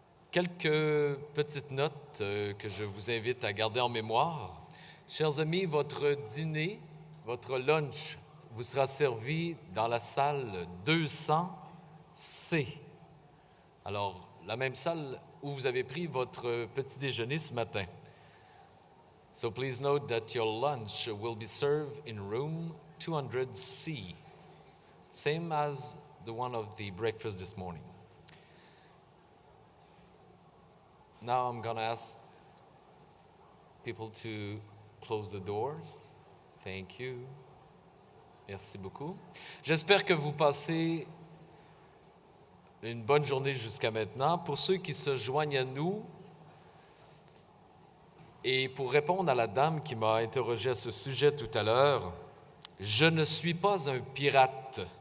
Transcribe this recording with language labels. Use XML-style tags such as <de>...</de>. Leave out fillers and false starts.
<fr>Quelques petites notes que je vous invite à garder en mémoire. Chers amis, votre dîner, votre lunch vous sera servi dans la salle 200C. Alors, la même salle où vous avez pris votre petit déjeuner ce matin.</fr> <en>So please note that your lunch will be served in room 200C, same as the one of the breakfast this morning. Now I'm going to ask people to close the doors. Thank you.</en> <fr>Merci beaucoup. J'espère que vous passez une bonne journée jusqu'à maintenant. Pour ceux qui se joignent à nous, et pour répondre à la dame qui m'a interrogé à ce sujet tout à l'heure, je ne suis pas un pirate.</fr>